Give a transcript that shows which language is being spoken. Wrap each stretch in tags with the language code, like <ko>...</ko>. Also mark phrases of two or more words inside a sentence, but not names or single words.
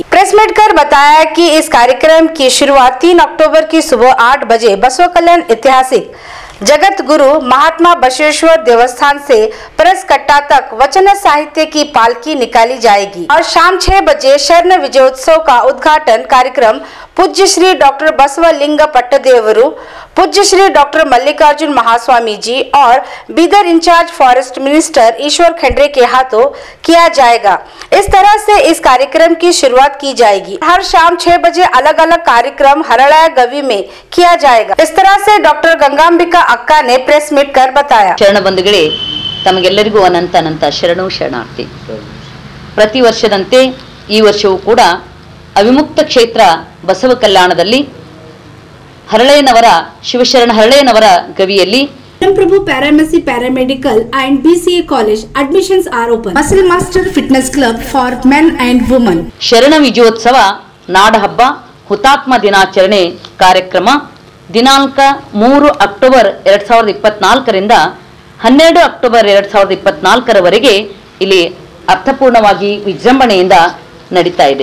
<en>press meet</en> <hi>कर बताया कि इस कार्यक्रम की शुरुआत 3 अक्टूबर की सुबह 8 बजे बसव कल्याण ऐतिहासिक जगत गुरु महात्मा बसवेश्वर देवस्थान से परसकट्टा तक वचन साहित्य की पालकी निकाली जाएगी और शाम 6 बजे स्वर्ण विजयोत्सव का उद्घाटन कार्यक्रम पूज्य श्री डॉक्टर बसवलिंग पट्टदेवरू, पूज्य श्री डॉक्टर मल्लिकार्जुन महास्वामी जी और बीदर</hi> <en>incharge forest minister</en> <hi>ईश्वर खंड्रे के हाथों किया जाएगा। इस तरह से इस कार्यक्रम की शुरुआत की जाएगी। हर शाम 6 बजे अलग अलग कार्यक्रम हरड़या गवी में किया जाएगा। इस तरह से डॉक्टर गंगांबिका अक्का ने</hi> <en>press meet</en> <hi>कर बताया।</hi> <kn>ಶರಣ ಬಂಧುಗಳೇ, ತಮಗೆಲ್ಲರಿಗೂ ಅನಂತ ಅನಂತ ಶರಣು ಶರಣಾರ್ಥಿ। ಪ್ರತಿ ವರ್ಷದಂತೆ ಈ ವರ್ಷವೂ ಕೂಡ ಅವಿಮುಕ್ತ ಕ್ಷೇತ್ರ ಬಸವ ಕಲ್ಯಾಣದಲ್ಲಿ ಹರಳೆಯನವರ ಶಿವಶರಣ ಹರಳೆಯನವರ ಗವಿಯಲ್ಲಿ</kn> <en>Prabhu Paramedic Paramedical and BCA College admissions are open. Muscle Master Fitness Club for men and women.</en> <kn>ಶರಣ ವಿಜಯೋತ್ಸವ ನಾಡಹಬ್ಬ ಹುತಾತ್ಮ ದಿನಾಚರಣೆ ಕಾರ್ಯಕ್ರಮ ದಿನಾಂಕ 3 ಅಕ್ಟೋಬರ್ 2024 ರಿಂದ 12 ಅಕ್ಟೋಬರ್ 2024 ರವರೆಗೆ ಇಲ್ಲಿ ಅರ್ಥಪೂರ್ಣವಾಗಿ ವಿಜೃಂಭಣೆಯಿಂದ ನಡೀತಾ ಇದೆ।</kn>